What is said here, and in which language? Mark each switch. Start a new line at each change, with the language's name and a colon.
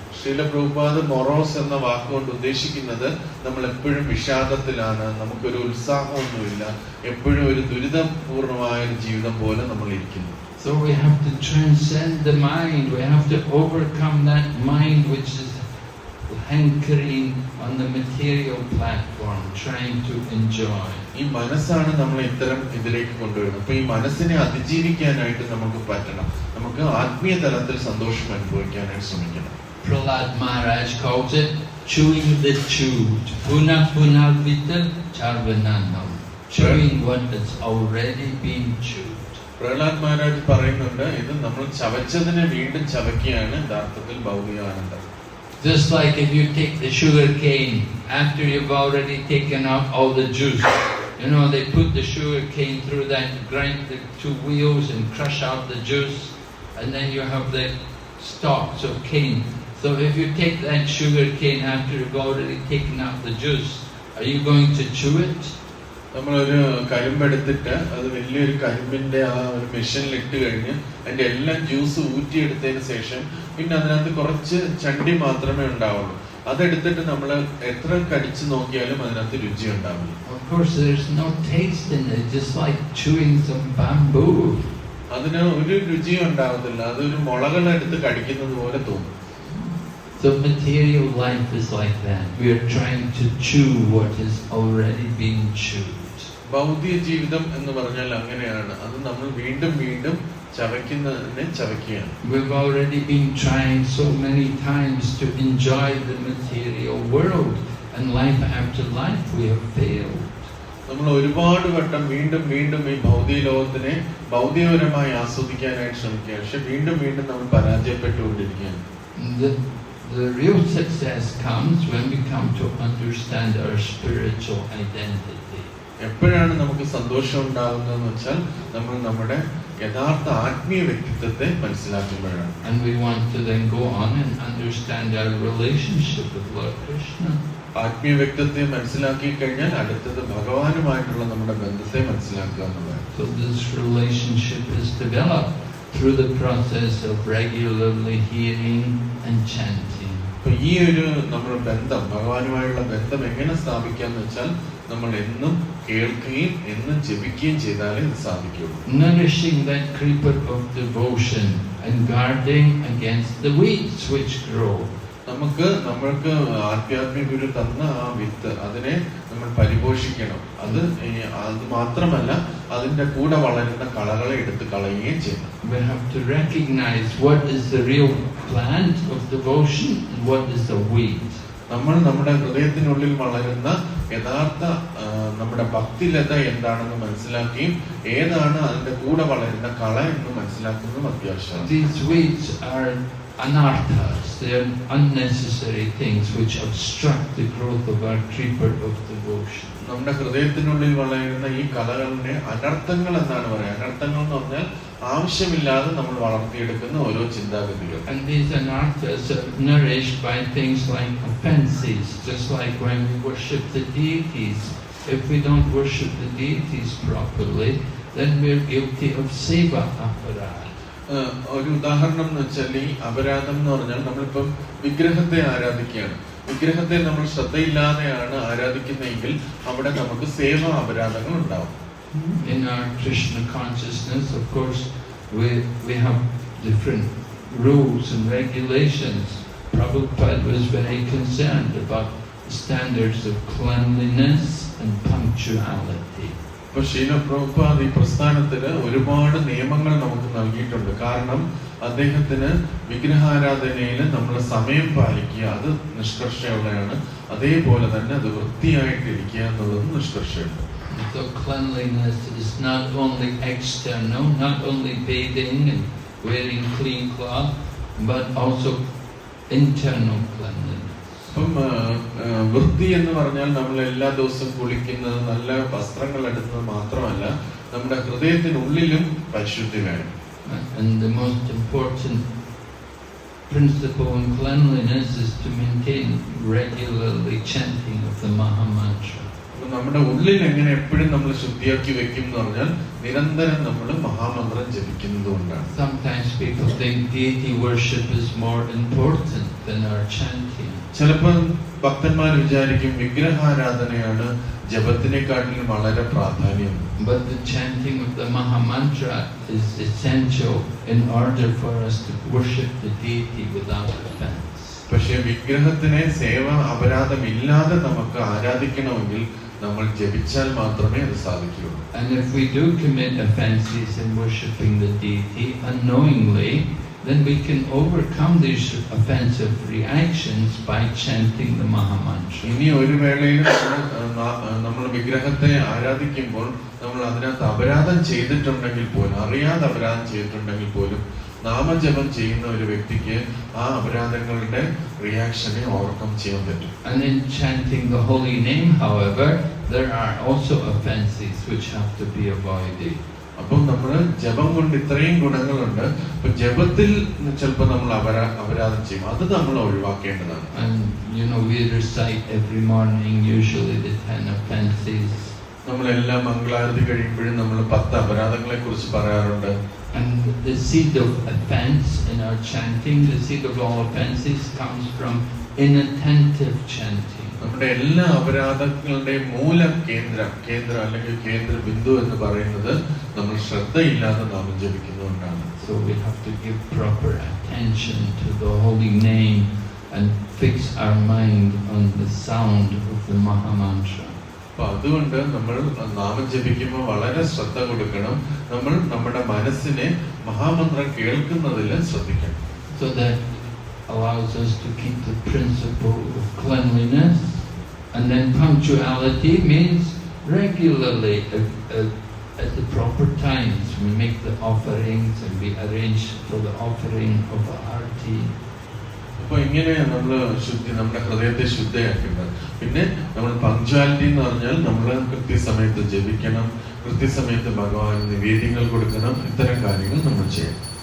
Malayalam: Srila Prabhupada morose എന്ന വാക്കുകൊണ്ട് ഉദ്ദേശിക്കുന്നത് നമ്മൾ എപ്പോഴും വിഷാദത്തിലാണ്, നമുക്കൊരു ഉത്സാഹമൊന്നുമില്ല, എപ്പോഴും ഒരു ദുരിതപൂർണമായ ഒരു ജീവിതം പോലെ നമ്മൾ ഇരിക്കുന്നു.
English: So we have to transcend the mind. We have to overcome that mind which is hankering on the material platform, trying to enjoy.
Malayalam: ഈ മനസ്സാണ് നമ്മൾ ഇത്തരം ഇതിലേക്ക് കൊണ്ടുവരുന്നത്. അപ്പൊ ഈ മനസ്സിനെ അതിജീവിക്കാനായിട്ട് നമുക്ക് പറ്റണം. നമുക്ക് ആത്മീയ തലത്തിൽ സന്തോഷം അനുഭവിക്കാനായിട്ട് ശ്രമിക്കണം.
English: Prahlad Maharaj calls it chewing the chewed.
Sanskrit: Puna puna vital charvananam.
English: Chewing what has already been chewed.
Malayalam: Prahlad Maharaj പറയുന്നുണ്ട്, ഇത് നമ്മൾ ചവച്ചതിനെ വീണ്ടും ചവയ്ക്കുകയാണ് യഥാർത്ഥത്തിൽ ഭൗതിക ആനന്ദം.
English: Just like if you take the sugar cane after you've already taken out all the juice. You know, they put the sugar cane through that, grind the two wheels and crush out the juice, and then you have the stalks of cane. So if you take that sugar cane after you've already taken out the juice, are you going to chew it?
Malayalam: നമ്മളൊരു കരിമ്പെടുത്തിട്ട് അത് വലിയൊരു കരിമ്പിന്റെ ആ ഒരു മെഷീനിൽ ഇട്ട് കഴിഞ്ഞ് അതിന്റെ എല്ലാ ജ്യൂസ് ഊറ്റിയെടുത്തതിന് ശേഷം പിന്നെ അതിനകത്ത് കുറച്ച് ചണ്ടി മാത്രമേ ഉണ്ടാവുള്ളൂ. അതെടുത്തിട്ട് നമ്മൾ എത്ര കടിച്ചു നോക്കിയാലും അതിനകത്ത് രുചി ഉണ്ടാവില്ല.
English: Of course there's no taste in it, just like chewing some bamboo.
Malayalam: അതിന് ഒരു രുചിയും ഉണ്ടാവത്തില്ല, അതൊരു മുളകളെടുത്ത് കടിക്കുന്നത് പോലെ തോന്നും.
English: So material life is like that. We are trying to chew what has already been chewed.
Malayalam: ഭൗതിക ജീവിതം എന്ന് പറഞ്ഞാൽ അങ്ങനെയാണ്, അത് നമ്മൾ വീണ്ടും വീണ്ടും ചവയ്ക്കുന്നതിനെ ചവയ്ക്കുകയാണ്.
English: We've already been trying so many times to enjoy the material world, and life after life we have failed.
Malayalam: നമ്മൾ ഒരുപാട് വട്ടം വീണ്ടും വീണ്ടും ഈ ഭൗതിക ലോകത്തിനെ ഭൗതികപരമായി ആസ്വദിക്കാനായിട്ട് ശ്രമിക്കുക, പക്ഷെ വീണ്ടും വീണ്ടും നമ്മൾ പരാജയപ്പെട്ടുകൊണ്ടിരിക്കുകയാണ്.
English: The real success comes when we come to understand our spiritual identity.
Malayalam: എപ്പോഴാണ് നമുക്ക് സന്തോഷം ഉണ്ടാകുന്നതെന്ന് വെച്ചാൽ നമ്മൾ നമ്മുടെ യഥാർത്ഥ ആത്മീയ വ്യക്തിത്വത്തെ മനസ്സിലാക്കുമ്പോഴാണ്.
English: And we want to then go on and understand our relationship with Lord Krishna.
Malayalam: ആത്മീയ വ്യക്തിത്വത്തെ മനസ്സിലാക്കി കഴിഞ്ഞാൽ അടുത്തത് ഭഗവാനുമായിട്ടുള്ള നമ്മുടെ ബന്ധത്തെ മനസ്സിലാക്കുക എന്നുള്ളതാണ്.
English: So this relationship is developed through the process of regularly hearing and chanting.
Malayalam: അപ്പൊ ഈ ഒരു നമ്മുടെ ബന്ധം, ഭഗവാനുമായുള്ള ബന്ധം എങ്ങനെ സ്ഥാപിക്കാന്ന് വെച്ചാൽ നമ്മൾ എന്നും കേൾക്കുകയും എന്നും ജപിക്കുകയും ചെയ്താലേ ഇത് സാധിക്കുള്ളൂ.
English: Nourishing that creeper of devotion and guarding against the weeds which grow.
Malayalam: നമ്മൾക്ക് ആധ്യാത്മിക ഗുരു തന്ന ആ വിത്ത്, അതിനെ നമ്മൾ പരിപോഷിക്കണം. അത് മാത്രമല്ല, അതിന്റെ കൂടെ വളരുന്ന കളകളെ എടുത്ത് കളയുകയും ചെയ്യണം.
English: We have to recognize what is the real plant of devotion and what is the weed.
Malayalam: നമ്മൾ നമ്മുടെ ഹൃദയത്തിനുള്ളിൽ വളരുന്ന യഥാർത്ഥ നമ്മുടെ ഭക്തിലത എന്താണെന്ന് മനസ്സിലാക്കുകയും ഏതാണ് അതിന്റെ കൂടെ വളരുന്ന കള എന്ന് മനസ്സിലാക്കുന്നതും അത്യാവശ്യമാണ്.
English: These weeds are anarthas. They are unnecessary things which obstruct the growth of our creeper of devotion.
Malayalam: നമ്മുടെ ഹൃദയത്തിനുള്ളിൽ വളരുന്ന ഈ കലകളിനെ അനർത്ഥങ്ങൾ എന്നാണ് പറയുക. അനർത്ഥങ്ങൾ എന്ന് പറഞ്ഞാൽ ആവശ്യമില്ലാതെ നമ്മൾ വളർത്തിയെടുക്കുന്ന ഓരോ ചിന്താഗതികൾ.
English: And these anarthas are nourished by things like offenses, just like when we worship the deities. If we don't worship the deities properly, then we're guilty of seva aparad.
Malayalam: ഒരു ഉദാഹരണം എന്ന് വെച്ചാൽ ഈ അപരാധം എന്ന് പറഞ്ഞാൽ നമ്മളിപ്പം വിഗ്രഹത്തെ ആരാധിക്കുകയാണ്. വിഗ്രഹത്തെ നമ്മൾ ശ്രദ്ധയില്ലാതെയാണ് ആരാധിക്കുന്നതെങ്കിൽ അവിടെ നമുക്ക് സേവാ അപരാധങ്ങൾ ഉണ്ടാവും.
English: In our Krishna consciousness, of course, we have different rules and regulations. Prabhupada was very concerned about standards of cleanliness and punctuality.
Malayalam: അപ്പോൾ ശീല പ്രഭുപാദ് ഈ പ്രസ്ഥാനത്തിന് ഒരുപാട് നിയമങ്ങൾ നമുക്ക് നൽകിയിട്ടുണ്ട്. കാരണം അദ്ദേഹത്തിന് വിഗ്രഹാരാധനയിൽ നമ്മൾ സമയം പാലിക്കുക അത് നിഷ്കർഷയുള്ളതാണ്, അതേപോലെ തന്നെ അത് വൃത്തിയായിട്ടിരിക്കുക എന്നുള്ളത് നിഷ്കർഷയുണ്ട്.
English: So cleanliness is not only external, not only bathing and wearing clean cloth, but also internal cleanliness.
Malayalam: അപ്പം വൃത്തി എന്ന് പറഞ്ഞാൽ നമ്മൾ എല്ലാ ദിവസവും കുളിക്കുന്നത്, നല്ല വസ്ത്രങ്ങൾ എടുക്കുന്നത് മാത്രമല്ല, നമ്മുടെ ഹൃദയത്തിനുള്ളിലും പരിശുദ്ധി വേണം.
English: And the most important principle in cleanliness is to maintain regularly chanting of the Maha Mantra.
Malayalam: അപ്പൊ നമ്മുടെ ഉള്ളിൽ എങ്ങനെ എപ്പോഴും നമ്മൾ ശുദ്ധിയാക്കി വെക്കും എന്ന് പറഞ്ഞാൽ നിരന്തരം നമ്മൾ മഹാമന്ത്രം ജപിക്കുന്നത് കൊണ്ടാണ്.
English: Sometimes people think deity worship is more important than our chanting.
Malayalam: ചിലപ്പോൾ ഭക്തന്മാർ വിചാരിക്കും വിഗ്രഹാരാധനയാണ് ജപത്തിനെക്കാട്ടിലും വളരെ പ്രാധാന്യം.
English: But the chanting of the Maha Mantra is essential in order for us to worship the deity without offense.
Malayalam: പക്ഷേ വിഗ്രഹത്തിനെ സേവ അപരാധമില്ലാതെ നമുക്ക് ആരാധിക്കണമെങ്കിൽ നമ്മൾ ജപിച്ചാൽ മാത്രമേ അത് സാധിക്കുകയുള്ളൂ.
English: And if we do commit offenses in worshipping the deity unknowingly, then we can overcome these offensive reactions by chanting the Maha Mantra.
Malayalam: ഇനി ഒരു വേളയിൽ നമ്മൾ വിഗ്രഹത്തെ ആരാധിക്കുമ്പോൾ നമ്മൾ അതിനകത്ത് അപരാധം ചെയ്തിട്ടുണ്ടെങ്കിൽ പോലും, അറിയാതെ അപരാധം ചെയ്തിട്ടുണ്ടെങ്കിൽ പോലും നാമജപം ചെയ്യുന്ന ഒരു വ്യക്തിക്ക് ആ അപരാധങ്ങളുടെ
English: റിയാക്ഷനെ ഓവർകം
Malayalam: ചെയ്യാൻ പറ്റും.
English: And in chanting the holy name, however, there are also offenses which have to be avoided.
Malayalam: അപ്പോൾ നമ്മൾ ജപം കൊണ്ട് ഇത്രയും ഗുണങ്ങളുണ്ട്. അപ്പൊ ജപത്തിൽ ചിലപ്പോൾ നമ്മൾ അപരാധം ചെയ്യും, അത് നമ്മൾ ഒഴിവാക്കേണ്ടതാണ്.
English: And you know, we recite every morning usually the 10 offenses.
Malayalam: നമ്മളെല്ലാം മംഗളാരതി കഴിയുമ്പോഴും നമ്മൾ 10 അപരാധങ്ങളെ കുറിച്ച് പറയാറുണ്ട്.
English: And the seed of offense in our chanting, the seed of all offenses comes from inattentive chanting.
Malayalam: നമ്മുടെ എല്ലാ അപരാധങ്ങളുടെയും മൂല കേന്ദ്രം അല്ലെങ്കിൽ കേന്ദ്ര ബിന്ദു എന്ന് പറയുന്നത് നമ്മൾ ശ്രദ്ധയില്ലാതെ നാമം ജപിക്കുന്നതുകൊണ്ടാണ്.
English: So we have to give proper attention to the holy name and fix our mind on the sound of the Maha Mantra.
Malayalam: അപ്പൊ അതുകൊണ്ട് നമ്മൾ നാമം ജപിക്കുമ്പോൾ വളരെ ശ്രദ്ധ കൊടുക്കണം. നമ്മൾ നമ്മുടെ മനസ്സിനെ മഹാമന്ത്രം കേൾക്കുന്നതിൽ ശ്രദ്ധിക്കണം.
English: So that allows us to keep the principle of cleanliness. And then punctuality means regularly at the proper times we make the offerings and we arrange for the offering of the arti.
Malayalam: അപ്പൊ ഇങ്ങനെ നമ്മൾ നമ്മുടെ ഹൃദയത്തെ ശുദ്ധയാക്കേണ്ടത്. പിന്നെ നമ്മൾ punctuality എന്ന് പറഞ്ഞാൽ നമ്മൾ കൃത്യസമയത്ത് ജപിക്കണം, കൃത്യസമയത്ത് ഭഗവാൻ നിവേദ്യങ്ങൾ കൊടുക്കണം, ഇത്തരം കാര്യങ്ങൾ നമ്മൾ ചെയ്യണം.